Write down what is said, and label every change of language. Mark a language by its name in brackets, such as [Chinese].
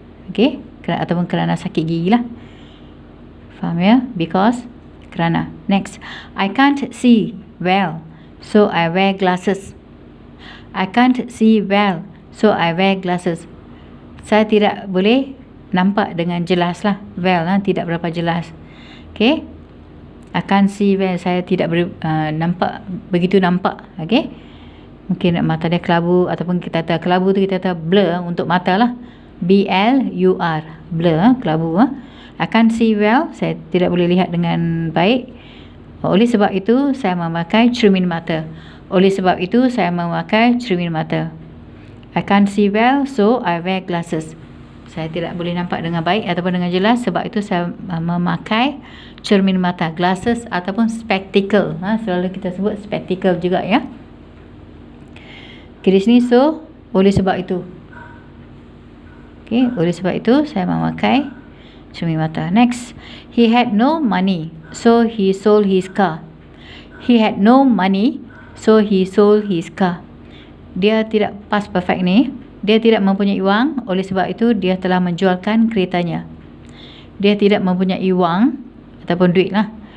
[Malay] Okay, ataupun kerana sakit gigi lah. Faham ya? Because, kerana. [English] Next, I can't see well, so I wear glasses. I can't see well, so I wear glasses. [Malay] Saya tidak boleh nampak dengan jelas lah. Well lah, tidak berapa jelas. Okay, [English] I can't see well, [Malay] saya tidak nampak begitu nampak. Okay, mungkin mata dia kelabu, ataupun kita kata kelabu tu kita kata blur untuk mata lah. B-L-U-R, blur, kelabu. [English] I can't see well, [Malay] saya tidak boleh lihat dengan baik. Oleh sebab itu saya memakai cermin mata. Oleh sebab itu saya memakai cermin mata. [English] I can't see well, so I wear glasses. [Malay] saya tidak boleh nampak dengan baik ataupun dengan jelas, sebab itu saya memakai cermin mata, glasses ataupun spectacle. Selalu kita sebut spectacle juga ya. Okay, di sini, so oleh sebab itu. Okay, oleh sebab itu saya memakai cermin mata. [English] Next, he had no money, so he sold his car. He had no money, so he sold his car. [Malay] Dia tidak past perfect ni. Dia tidak mempunyai wang, oleh sebab itu dia telah menjualkan keretanya. Dia tidak mempunyai wang ataupun duit lah.